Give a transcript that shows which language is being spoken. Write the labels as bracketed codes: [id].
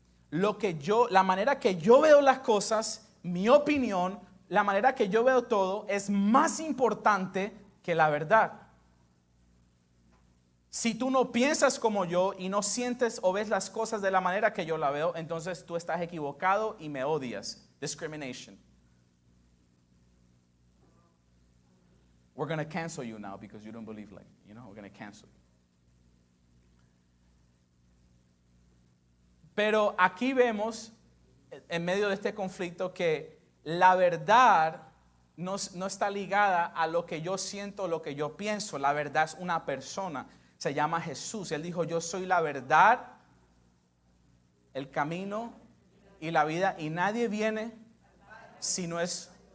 [es] La manera que yo veo las cosas, mi opinión, la manera que yo veo todo es más importante que la verdad. Si tú no piensas como yo y no sientes o ves las cosas de la manera que yo la veo, entonces tú estás equivocado y me odias. [en] Discrimination. We're going to cancel you now because you don't believe like, we're going to cancel you. [es] Pero aquí vemos, en medio de este conflicto, que la verdad no está ligada a lo que yo siento, lo que yo pienso. La verdad es una persona, se llama Jesús. Él dijo: yo soy la verdad, el camino y la vida, y nadie viene si no es.